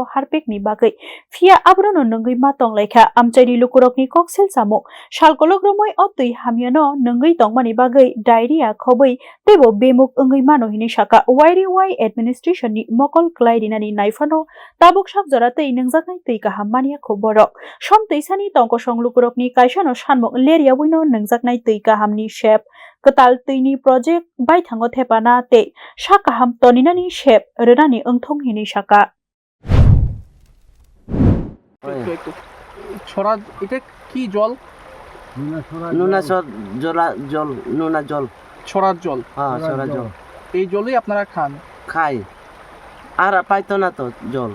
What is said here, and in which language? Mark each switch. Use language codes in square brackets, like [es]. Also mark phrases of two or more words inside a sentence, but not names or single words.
[trp] harpekni bagai fia abrono nungai ma tonglaikha amchaini lukurokni koksel samuk salkologromoi o tui hamyano nungai tongmani bagai diarrhea khobai tebo bemuk mano hini shaka YRY administration ni mokol klaidinani naifano tabuk sak joratei nungjaknai tui kaham mania khoborok som teisani tongko songlukurokni kaisano shanmok leria buino nungjaknai tui kahamni shep ketal tuini project bai thango thepana te sakaham toninani shep rönani engthong hini shaka [bn] ছড়া এটা কি জল নুনা জল নুনা জল ছড়ার জল হ্যাঁ ছড়া জল এই জলই আপনারা খান খাই আর পাইতো না তো জল